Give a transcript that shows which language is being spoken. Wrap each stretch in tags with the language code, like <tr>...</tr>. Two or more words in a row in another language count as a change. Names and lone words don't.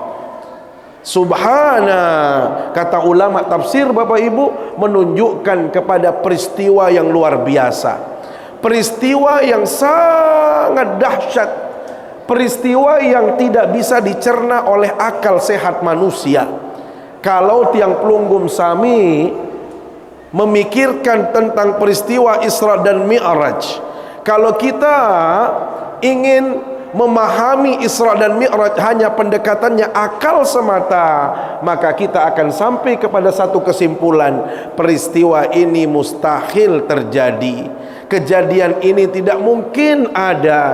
<id>Subhana, kata ulama tafsir Bapak Ibu, menunjukkan kepada peristiwa yang luar biasa, peristiwa yang sangat dahsyat, peristiwa yang tidak bisa dicerna oleh akal sehat manusia. Kalau</id> <sas>tiang pelunggum Sami</sas> <id>memikirkan tentang peristiwa Isra dan Mi'raj, kalau kita ingin memahami Isra dan Mi'raj hanya pendekatannya akal semata, maka kita akan sampai kepada satu kesimpulan, peristiwa ini mustahil terjadi, kejadian ini tidak mungkin ada.</id>